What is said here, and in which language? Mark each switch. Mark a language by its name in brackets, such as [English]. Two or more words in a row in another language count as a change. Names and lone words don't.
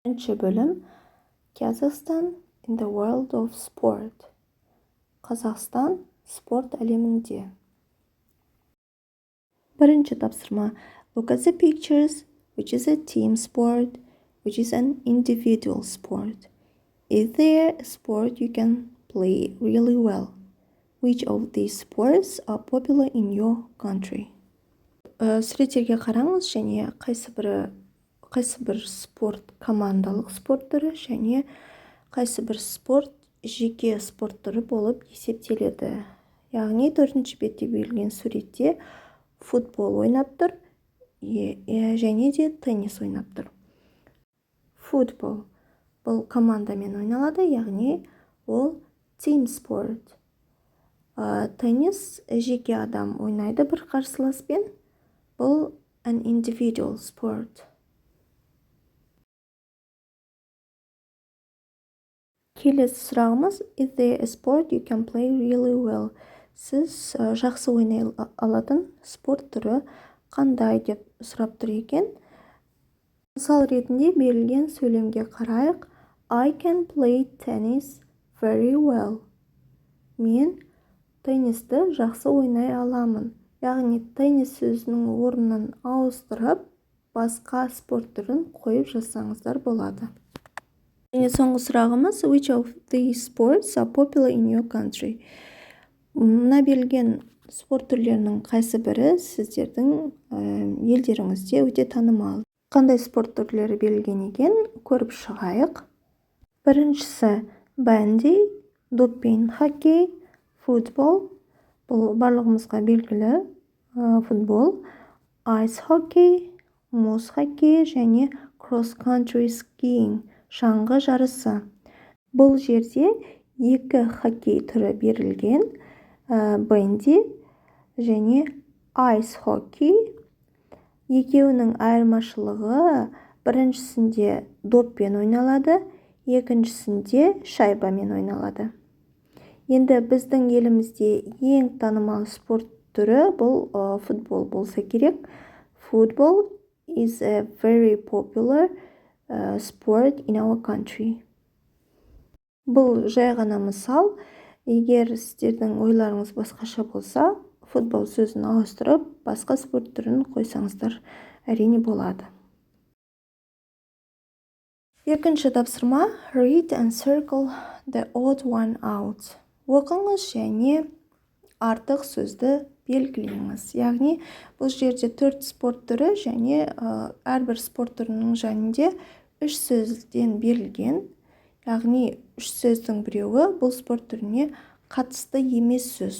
[Kazakh] Бірінші бөлім [English] Kazakhstan in the world of sport. [Kazakh] Қазақстан спорт әлемінде. Бірінші тапсырма. [English] Look at the pictures, which is a team sport, which is an individual sport. Is there a sport you can play really well? Which of these sports are popular in your country? [Kazakh] Суреттерге қараңыз және қайсы бір спорт командалық спорт түрі және қайсы бір спорт жеке спорт түрі болып есептеледі. Яғни 4-ші бетте берілген суретте футбол ойнап тұр және де теннис ойнап тұр. Футбол бұл командамен ойналады, яғни ол [English] team sport. [Kazakh] Теннис жеке адам ойнайды бір қарсыласпен. [English] Бұл an individual sport. [Kazakh] Келесі сұрағымыз, [English] is there a sport you can play really well? [Kazakh] Сіз жақсы ойнай алатын спорт түрі қандай деп сұрап тұр екен. Мысал ретінде берілген сөйлемге қарайық. [English] I can play tennis very well. [Kazakh] Мен теннисті жақсы ойнай аламын. Яғни теннис сөзінің орнын ауыстырып, басқа спорт түрін қойып жасаңыздар болады. Және соңғы сұрағымыз, [English] which of these sports are popular in your country? [Kazakh] Мына берілген спорт түрлерінің қайсы бірі сіздердің елдеріңізде өте танымал? Қандай спорт түрлері берілген екен, көріп шығайық. Біріншісі бәнди, доппен хоккей, футбол. Бұл барлығымызға белгілі футбол, айс хоккей, мұз хоккей және [English] cross-country skiing, [Kazakh] шаңғы жарысы. Бұл жерде екі хоккей түрі берілген, бенди және айс хоккей. Екеуінің айырмашылығы біріншісінде доппен ойналады, екіншісінде шайбамен ойналады. Енді біздің елімізде ең танымал спорт түрі бұл футбол болса керек. [English] Football is a very popular sport in our country. [Kazakh] Бұл жай ғана мысал. Егер сіздердің ойларыңыз басқаша болса, футбол сөзін ауыстырып, басқа спорт түрін қойсаңыздар әрине болады. Екінші тапсырма. [English] Read and circle the odd one out. [Kazakh] Оқыңыз және артық сөзді белгілеңіз. Яғни бұл жерде 4 спорт түрі және әрбір спорт түрінің жанында 3 сөзден берілген. Яғни 3 сөздің біреуі бұл спорт түріне қатысты емес сөз.